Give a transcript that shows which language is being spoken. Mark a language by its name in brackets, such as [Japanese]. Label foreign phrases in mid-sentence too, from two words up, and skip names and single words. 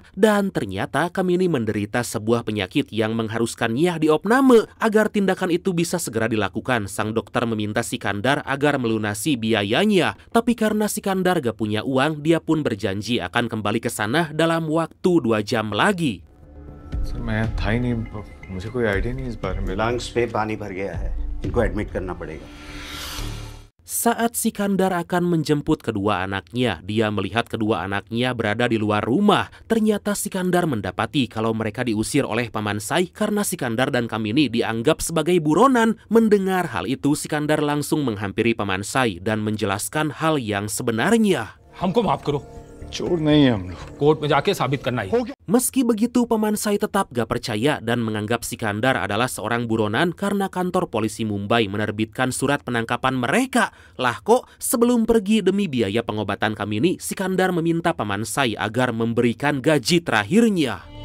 [Indonesian] Dan ternyata Kamini menderita sebuah penyakit yang mengharuskannya diopname. Agar tindakan itu bisa segera dilakukan, sang dokter meminta Sikandar agar melunasi biayanya. Tapi karena Sikandar gak punya uang, dia pun berjanji akan kembali ke sana dalam waktu 2 jam lagi. [Hindi] सर मैं था ही नहीं, मुझे कोई आइडिया नहीं इस बारे में। लंग्स पे पानी भर गया है, इनको एडमिट करना पड़ेगा। [Indonesian] Saat Sikandar akan menjemput kedua anaknya, dia melihat kedua anaknya berada di luar rumah. Ternyata Sikandar mendapati kalau mereka diusir oleh Paman Sai karena Sikandar dan Kamini dianggap sebagai buronan. Mendengar hal itu, Sikandar langsung menghampiri Paman Sai dan menjelaskan hal yang sebenarnya. [Hindi] हमको माफ करो, चोर नहीं है हम लोग। कोर्ट में जाके साबित करना ही। [Indonesian] Meski begitu, Paman Sai tetap gak percaya dan menganggap Sikandar adalah seorang buronan karena kantor polisi Mumbai menerbitkan surat penangkapan mereka. Lah kok, sebelum pergi demi biaya pengobatan Kamini, Sikandar meminta Paman Sai agar memberikan gaji terakhirnya.